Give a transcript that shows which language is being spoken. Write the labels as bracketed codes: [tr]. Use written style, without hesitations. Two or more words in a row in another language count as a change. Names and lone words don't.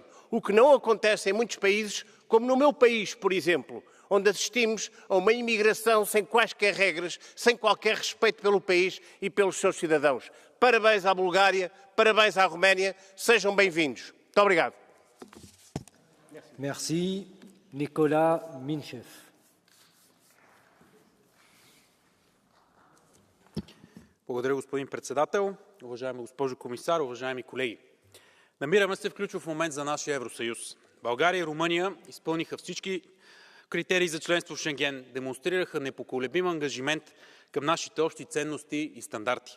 [pt] O que não acontece em muitos países, como no meu país, por exemplo, onde assistimos a uma imigração sem quaisquer regras, sem qualquer respeito pelo país e pelos seus cidadãos. Parabéns à Bulgária, parabéns à Roménia, sejam bem-vindos. Muito obrigado. [fr] Merci. Nicolas Minchev. [bg] Благодаря, господин председател. Уважаема госпожо комисар, уважаеми колеги. Намираме се в ключов момент за нашия Евросъюз. България и Румъния изпълниха всички критерии за членство в Шенген, демонстрираха непоколебим ангажимент към нашите общи ценности и стандарти.